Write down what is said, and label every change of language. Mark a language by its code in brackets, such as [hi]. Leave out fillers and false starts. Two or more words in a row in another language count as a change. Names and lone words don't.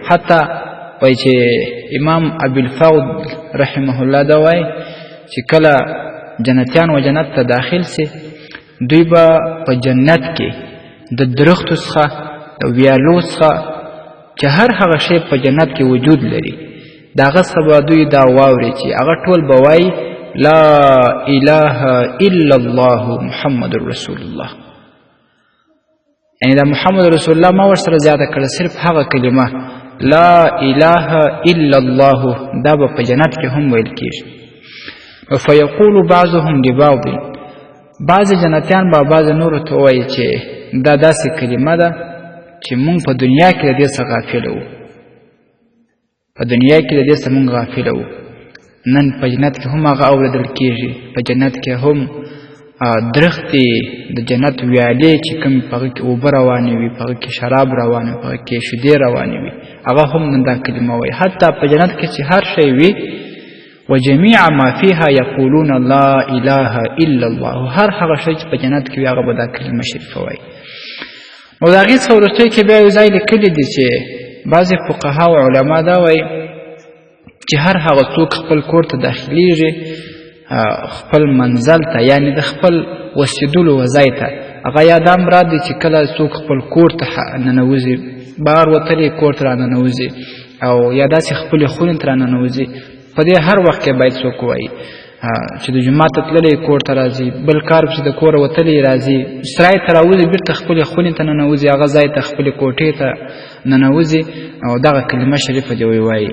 [ps] حتی وایي چې امام ابوالفضل [ar] رحمه الله [ps] دا وایي چې کله جنتیان و جنت ته داخل سي، دوی به په جنت کې د درختو څخه د ویالو څخه چې هر هغه شی په جنت کې وجود لري د هغه څخه به دوی دا واوري چې هغه ټول به وایي [ar] لا اله الا الله محمد رسول الله. [ps] یعنې دا [ar] محمد رسول الله [ps] ما ورسره زیاده کړه، صرف هغه کلمه [ar] لا اله الا الله [ps] دا به په جنت کې هم ویل کېږي. [ar] فیقول بعضهم لبعض، [ps] بعض جنتیان به بعض نورو ته وایي چې دا داسې کلمه ده چې مونږ په دنیا کې د دې څخه غافله وو، په دنیا کې د دې څخه مونږ غافله وو. نن په جنت کې هم هغه اورېدل کېږي. په جنت کې هم درختې د جنت ویالې چې کوم په هغه کې اوبه روانې وي، په هغه کې شراب روانې وي، په هغه کې شیدې روانې وي، هغه هم نن دا کلمه وایي. حتی په جنت کې چې هر شی وي [ar] وجميع ما فيها يقولون لا اله الا الله، [ps] هر هغه شی چې په جنت کې وي هغه به دا کلمه شریفه وایي. نو د هغې څخه وروستۍ کې بیا یو ځای لیکلي دي چې بعضې فقها او علما دا وایي چې هر هغه څوک خپل کور ته داخلیږي، خپل منزل ته یعنې د خپل اوسېدلو ځای ته، هغه یا دا مراد دی چې کله څوک خپل کور ته ننوځي، بهر وتلی کور ته راننوځي، او یا داسې خپلې خونې ته راننوځي، په دې هر وخت کې باید څوک وایي چې د جومات ته تللی کور ته راځي، بل کار چې د کوره وتلی راځي، سرای ته راوځي، بېرته خپلې خونې ته ننوځي، هغه ځای ته خپلې کوټې ته ننوځي او دغه کلمه شریفه دې ووایي.